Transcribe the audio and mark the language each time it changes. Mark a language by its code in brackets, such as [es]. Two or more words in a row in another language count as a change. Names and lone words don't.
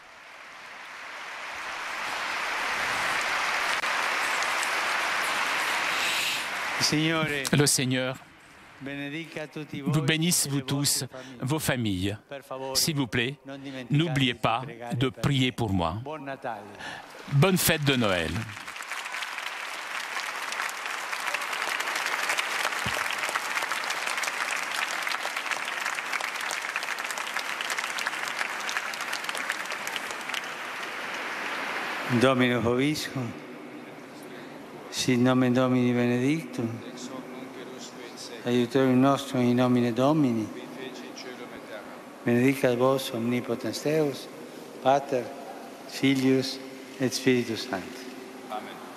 [fr] Le Seigneur vous bénisse, vous tous, vos familles. S'il vous plaît, n'oubliez pas de prier pour moi. Bonne fête de Noël. [la] Domino Hoviscum, sit nomen Domini benedictum, aiutorium nostrum in nomine Domini, benedicat vos omnipotens Deus, Pater, Filius et Spiritus Sanctus. Amen.